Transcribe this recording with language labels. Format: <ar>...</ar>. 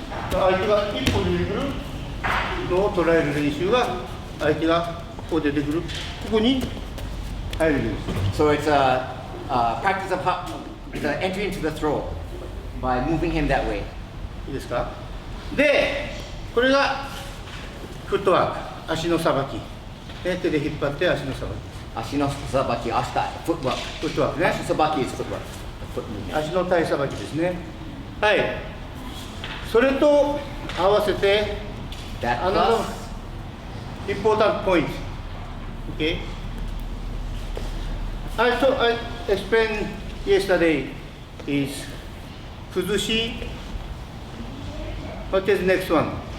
<ja>相手が一歩出てくるのを捉える練習が相手がこう出てくるここに入るんです。</ja> <en>So it's a practice of the entry into the throw by moving him that way.</en> <ja>いいですか？で、これがフットワーク、足のさばき。手で引っ張って足のさばき。 Ashino sabaki, ashita, footwork. フットワークね。</ja> <en>Ashi sabaki is footwork. Foot movement.</en> <ja>足の体さばきですね。はい。それと合わせて</ja> <en>That another plus important point. Okay. I explained yesterday is 崩し。What is next one?</en>